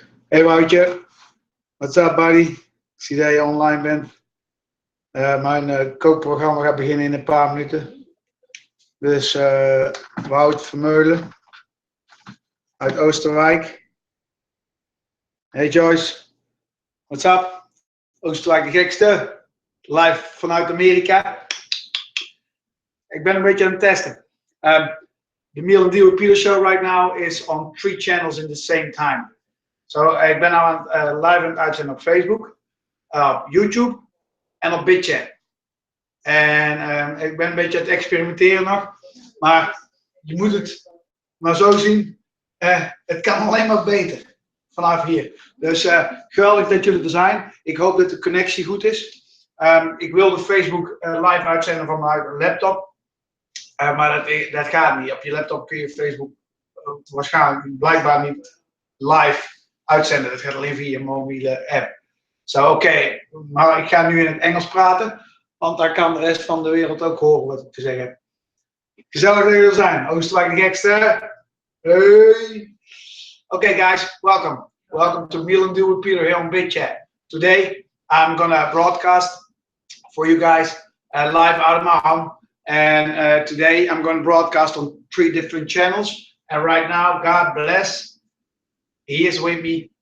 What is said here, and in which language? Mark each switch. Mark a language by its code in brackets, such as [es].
[en] Hey Woutje, what's up buddy? [nl] Ik zie dat je online bent. Mijn kookprogramma gaat beginnen in een paar minuten. Dus Wout Vermeulen uit Oosterwijk. [en] Hey Joyce, what's up? [nl] Oosterwijk de gekste. Live vanuit Amerika. Ik ben een beetje aan het testen. [en] The Meal and Deal with Peter show right now is on 3 channels in the same time. [nl] Ik ben nou live aan het uitzenden op Facebook, op YouTube en op BitChat. En ik ben een beetje aan het experimenteren nog. Maar je moet het maar zo zien. Het kan alleen maar beter vanaf hier. Dus geweldig dat jullie er zijn. Ik hoop dat de connectie goed is. Ik wilde Facebook live uitzenden van mijn laptop. Maar dat gaat niet. Op je laptop kun je Facebook waarschijnlijk blijkbaar niet live uitzenden. Dat gaat alleen via je mobiele app. Oké. Maar ik ga nu in het Engels praten. Want daar kan de rest van de wereld ook horen wat ik te zeggen heb. Gezellig dat jullie er zijn. Oosterwijk de gekste. [en] Hey. Okay guys, welcome. Welcome to Meal and Deal with Peter here on BitChat. Today I'm gonna broadcast for you guys live out of my home. And today I'm going to broadcast on 3 different channels. And right now, God bless, He is with me.